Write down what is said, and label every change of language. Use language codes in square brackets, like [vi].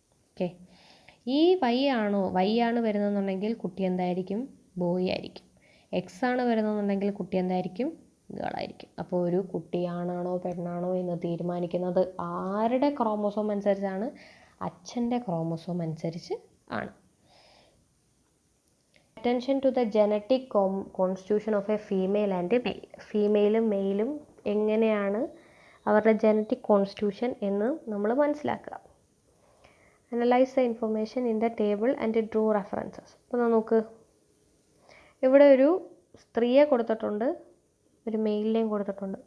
[ml] Okay. ഈ Y ആണ് വരുന്നതെന്നുണ്ടെങ്കിൽ കുട്ടി എന്തായിരിക്കും? ബോയ് ആയിരിക്കും. എക്സ് ആണ് വരുന്നതെന്നുണ്ടെങ്കിൽ കുട്ടി എന്തായിരിക്കും? ഗേളായിരിക്കും. അപ്പോൾ ഒരു കുട്ടി ആണാണോ പെണ്ണാണോ എന്ന് തീരുമാനിക്കുന്നത് ആരുടെ ക്രോമസോം അനുസരിച്ചാണ്? അച്ഛൻ്റെ ക്രോമസോം അനുസരിച്ച് ആണ്. [en] Attention to the genetic constitution of a female and a male. [ml] ഫീമെയിലും മെയിലും എങ്ങനെയാണ് അവരുടെ ജനറ്റിക് കോൺസ്റ്റിറ്റ്യൂഷൻ എന്ന് നമ്മൾ മനസ്സിലാക്കുക. [en] Analyse the information in the table and drew references. [ml] അപ്പോൾ നമുക്ക് ഇവിടെ ഒരു സ്ത്രീയെ കൊടുത്തിട്ടുണ്ട്, ഒരു മെയിലിനെയും കൊടുത്തിട്ടുണ്ട്.